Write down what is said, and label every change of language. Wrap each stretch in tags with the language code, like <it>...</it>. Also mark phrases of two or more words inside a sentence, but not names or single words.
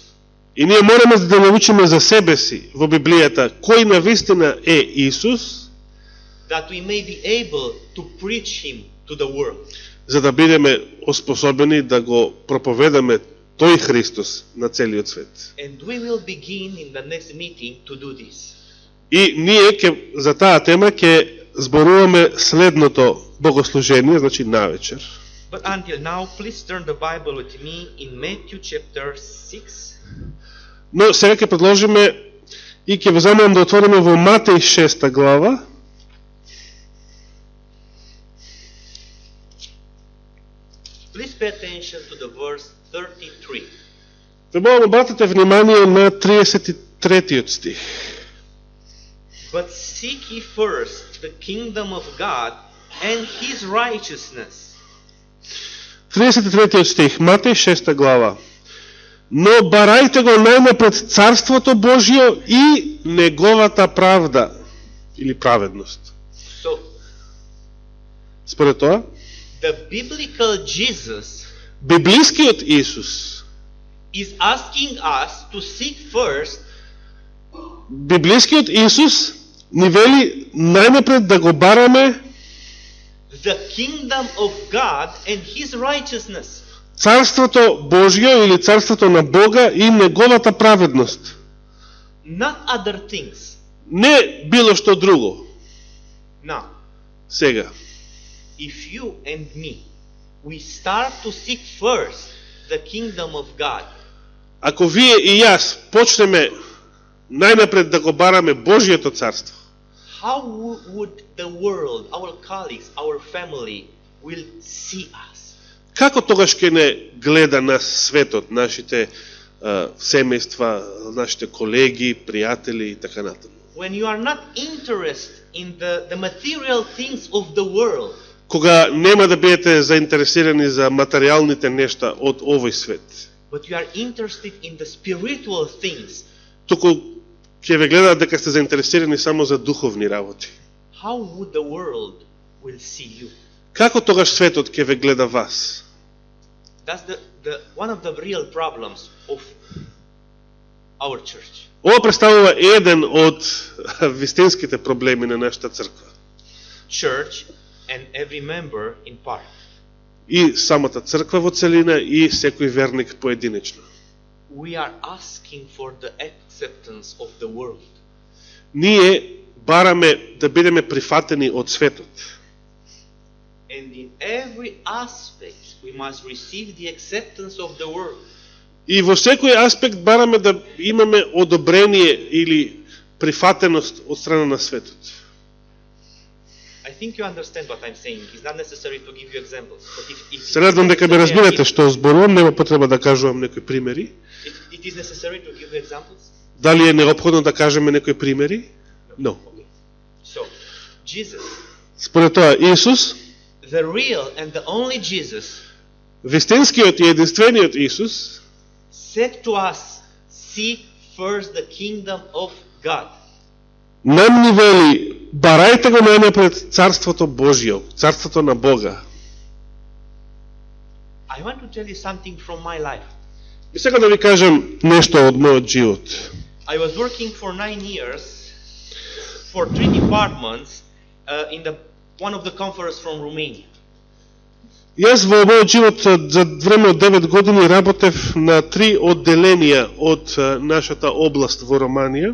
<mk>И ние мораме да научиме за себе си во Библијата кој навистина е Исус,</mk> <en>that we may be able to preach him to the world.</en> <mk>за да бидеме оспособени да го проповедаме тој Христос на целиот свет.</mk> <en>And we will begin in the next meeting to do this.</en> <mk>И ние за таа тема ќе зборуваме следното богослужение, значи навечер.</mk> <en>But until now, please turn the Bible with me in Matthew chapter 6.</en> <mk>Но сега ќе предложиме и ќе ве замолам да отвориме во Матеј 6 глава.</mk> <en>Please pay attention to the verse 33.</en> <mk>Ве молам обратете внимание на 33-тиот стих.</mk> <en>But seek ye first the kingdom of God and his righteousness.</en> <mk>33-тиот стих, Матеј 6 глава. Но барајте го најнапред Царството Божјо и неговата правда или праведност.</mk> <en>So,</en> <mk>Според тоа,</mk> <en>the biblical Jesus</en> <mk>библискиот Исус,</mk> <en>is asking us to seek first</en> <mk>библискиот Исус ни вели најнапред да го бараме</mk> <en>the kingdom of God and his righteousness.</en> <mk>Царството Божјо или Царството на Бога и неговата праведност.</mk> <en>Not other things.</en> <mk>Не било што друго.</mk> <en>Now,</en> <mk>Сега,</mk> <en>if you and me, we start to seek first the kingdom of God,</en> <mk>ако вие и јас почнеме најнапред да го бараме Божјето царство,</mk> <en>how would the world, our colleagues, our family will see us?</en> <mk>како тогаш ќе не гледа нас светот, нашите семејства, нашите колеги, пријатели и така натаму?</mk> <en>When you are not interested in the material things of the world,</en> <mk>Кога нема да бидете заинтересирани за материјалните нешта од овој свет,</mk> <en>but you are interested in the spiritual things,</en> <mk>туку ќе ве гледаат дека сте заинтересирани само за духовни работи.</mk> <en>how would the world will see you?</en> <mk>Како тогаш светот ќе ве гледа вас?</mk> <en>That's one of the real problems of our church.</en> <mk>Ова представува еден од вистинските проблеми на нашата црква.</mk> <en>Church and every member in part.</en> <mk>И самата црква во целина и секој верник поединечно.</mk> <en>We are asking for the acceptance of the world.</en> <mk>Ние бараме да бидеме прифатени од светот.</mk> <en>And in every aspect we must receive the acceptance of the world.</en> <mk>И во секој аспект бараме да имаме одобрение или прифатеност од страна на светот.</mk> <en>I think you understand what I'm saying. It's not necessary to give you examples. But if</en> <mk>Се надам дека ме разбирате што зборувам, нема потреба да кажувам некои примери.</mk> <en>it is necessary to give you examples?</en> <mk>Дали е необходно да кажеме некои примери?</mk> <en>No. Okay. So, Jesus,</en> <mk>Според тоа, Исус,</mk> <en>the real and the only Jesus,</en> <mk>вистинскиот и единствениот Исус,</mk> <en>said to us, seek first the kingdom of God.</en> <mk>нам ни вели, барајте го најнапред Царството Божјо, Царството на Бога.</mk> <en>I want to tell you something from my life.</en> <mk>И сега да ви кажам нешто од мојот живот.</mk> <en>I was working for 9 years for 3 departments in one of the conferences from Romania.</en> <mk>Јас во мојот живот за време од 9 години работев на 3 одделенија од нашата област во Романија.</mk>